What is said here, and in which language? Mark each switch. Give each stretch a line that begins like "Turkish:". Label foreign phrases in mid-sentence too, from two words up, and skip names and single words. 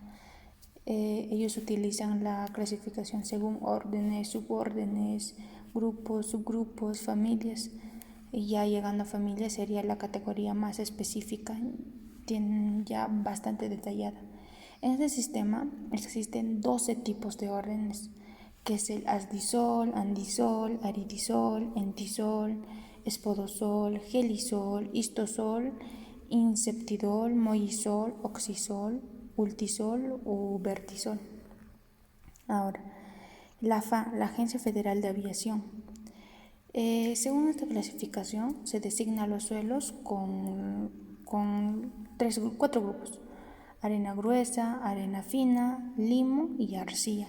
Spanish: Ellos utilizan la clasificación según órdenes, subórdenes, grupos, subgrupos, familias. Y ya llegando a familias sería la categoría más específica, ya bastante detallada. En este sistema existen 12 tipos de órdenes, que es el asdisol, andisol, aridisol, entisol, espodosol, gelisol, histosol, inseptidol, moisol, oxisol, ultisol o vertisol. Ahora, la AFA, la Agencia Federal de Aviación. Según esta clasificación, se designa los suelos con 4 grupos: arena gruesa, arena fina, limo y arcilla.